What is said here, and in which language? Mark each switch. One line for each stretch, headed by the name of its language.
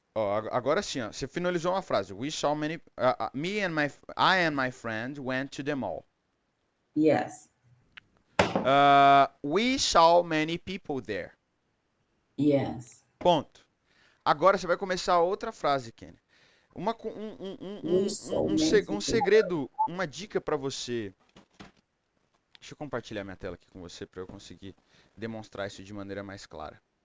Portuguese: Ó, agora sim, ó. Você finalizou uma frase.
English: We saw many. I and my friend went to the mall. yes, We saw many people there. yes.
Portuguese: Ponto. Agora você vai começar outra frase, Kenny.
English: We saw many
Portuguese: Um
English: people.
Portuguese: segredo, uma dica para você. Deixa eu compartilhar minha tela aqui com você para eu conseguir demonstrar isso de maneira mais clara.